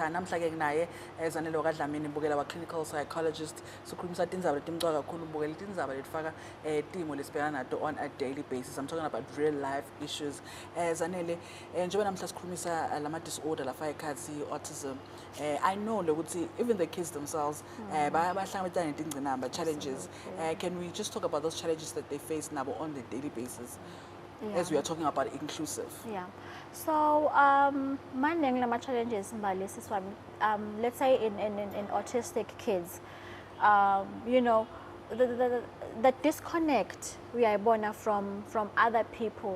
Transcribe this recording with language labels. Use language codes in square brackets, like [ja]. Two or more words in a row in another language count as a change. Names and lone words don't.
[ss] Namhlanje naye Zanele Dlamini Bugela, [en] our clinical psychologist. [ss] Sikhulumisa tindzaba letimcoka kakhulu Bugela, tindzaba letifaka timo lesibhekana nato [en] on a daily basis. I'm talking about real life issues. [ss] Zanele, njengoba namhla sikhulumisa lama disorder lafaka ekhatsi autism. [en] I know lokuthi even the kids themselves [ss] bahlangabezana netingqinamba [en] challenges. Can we just talk about those challenges that they face now on a daily basis? As we are talking about inclusive. Yeah. So, maning lama challenges let's say in autistic kids, you know, the disconnect we are born from other people.